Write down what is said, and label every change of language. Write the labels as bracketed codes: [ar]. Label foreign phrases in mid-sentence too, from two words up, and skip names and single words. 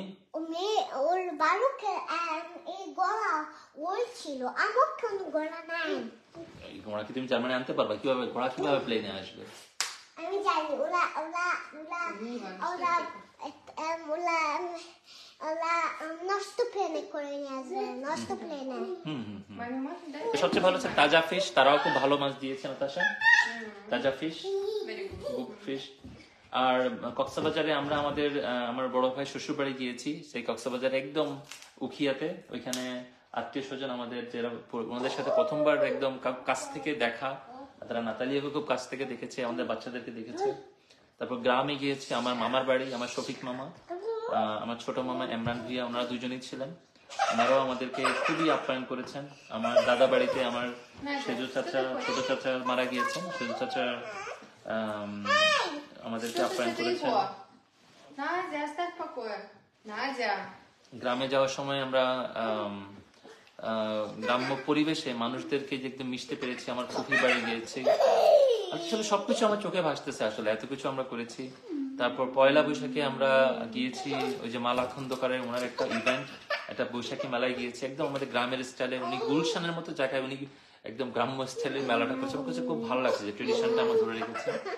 [bn] ওর বালুকে এই গলা ওর ছিল, আমার কোনো গলা নাই। এই ঘোড়া কি তুমি জার্মানি আনতে পারবা? কিভাবে ঘোড়া কিভাবে প্লেনে আসবে? আমি জানি ওরা নষ্ট প্লেনে করে নিয়ে আসবে, নষ্ট প্লেনে। [en] My mama did [bn] তো সবচেয়ে ভালো হচ্ছে তাজা ফিশ, তারাও খুব ভালো মাছ দিয়েছে নাতাশা, তাজা ফিশ, [en] very good. good fish. [bn] আর কক্সবাজারে আমরা আমার বড় ভাই শ্বশুর বাড়ি গিয়েছি, সেই কক্সবাজারে একদম উখিয়াতে, ওইখানে আত্মীয় স্বজন আমাদের, যারা ওনাদের সাথে প্রথমবার একদম কাছ থেকে দেখা, তারা নাতালিয়াকে খুব কাছ থেকে দেখেছে, আমাদের বাচ্চাদেরকে দেখেছে। তারপর গ্রামে গিয়েছি, আমার মামার বাড়ি, আমার শফিক মামা, আমার ছোট মামা ইমরান ভিয়া, ওনারা দুজনেই ছিলেন, ওনারাও আমাদেরকে খুবই আপ্যায়ন করেছেন। আমার দাদা বাড়িতে আমার সেজু চাচা, ছোট চাচা মারা গিয়েছেন, সেজু চাচা আমাদেরকে [ru] Что ты [bn] আপ্যায়ন [ru] с [bn] করেছেন। [ru] его? Надя, оставь в покое. Надя. [bn] গ্রামে যাওয়ার সময় আমরা গ্রাম্য পরিবেশে মানুষদেরকে যে একদম মিশতে পেরেছি, আমার ফুফির বাড়ি গিয়েছি, আসলে সবকিছু আমার চোখে ভাসতেছে, আসলে এত কিছু আমরা করেছি। তারপর পয়লা বৈশাখে আমরা গিয়েছি ওই যে মালা খন্দকারের ওনার একটা ইভেন্ট, একটা বৈশাখী মেলায় গিয়েছি, একদম আমাদের গ্রামের স্টাইলে, উনি গুলশানের মতো জায়গায় উনি একদম গ্রাম্য স্টাইলের মেলাটা করছে, আমার কাছে খুব ভালো লাগছে যে ট্রেডিশনটা আমরা ধরে রেখেছি।